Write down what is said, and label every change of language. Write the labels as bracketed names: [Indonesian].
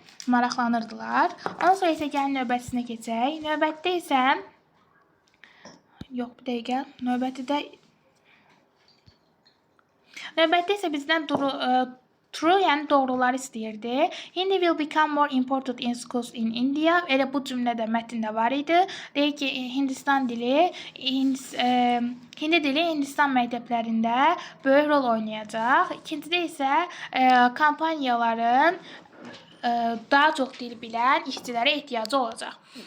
[Azerbaijani] Maraqlanırdılar. Ondan sonra isə gəlin növbətisinə keçək. Növbətdə isə Yox, bir dəqiqə. Növbətdə isə bizdən true, yəni doğruları istəyirdi. [English] Hindi will become more important in schools in India. [Azerbaijani] Elə bu cümlədə mətndə var idi. Deyir ki, Hindi dili Hindistan məktəblərində böyük rol oynayacaq. İkincidə isə kompaniyaların daha çox dil bilən işçilərə ehtiyacı olacaq.